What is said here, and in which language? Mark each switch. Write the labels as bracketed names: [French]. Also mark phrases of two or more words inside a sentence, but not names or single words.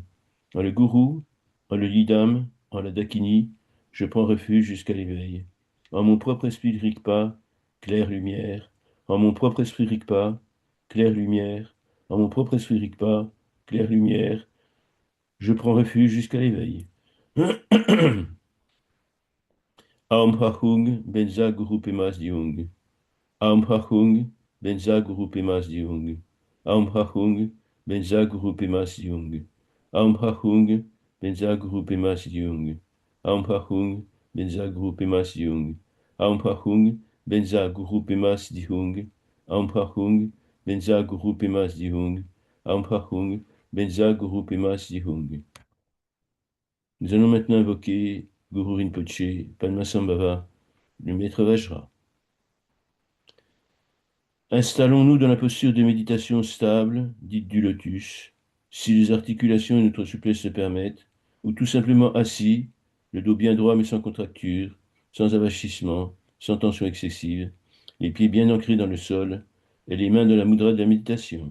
[French] En le Gourou, en le Yidam, en la Dakini, je prends refuge jusqu'à l'éveil. En mon propre esprit Rigpa, claire lumière. En mon propre esprit Rigpa, claire lumière. En mon propre esprit Rigpa, claire lumière. Je prends refuge jusqu'à l'éveil. [Sanskrit] Aum Prahung, Benza Guru Pemas Diung. Aum Prahung, Benza Guru Pemas Diung. Aum Prahung, Benza Guru Pemas Diung. Aum Prahung, Benza Guru Pemas Diung. Aum Prahung, Benza Guru Pemas Diung. Aum Prahung, Benza Guru Pemas Diung. Aum Prahung, Benza Guru Pemas Diung. Aum Prahung, Benza Guru Pemas Diung. [French] Nous allons maintenant invoquer Guru Rinpoche, Padmasambhava, le maître Vajra. Installons-nous dans la posture de méditation stable, dite du lotus, si les articulations et notre souplesse le permettent, ou tout simplement assis, le dos bien droit mais sans contracture, sans avachissement, sans tension excessive, les pieds bien ancrés dans le sol et les mains dans la mudra de la méditation.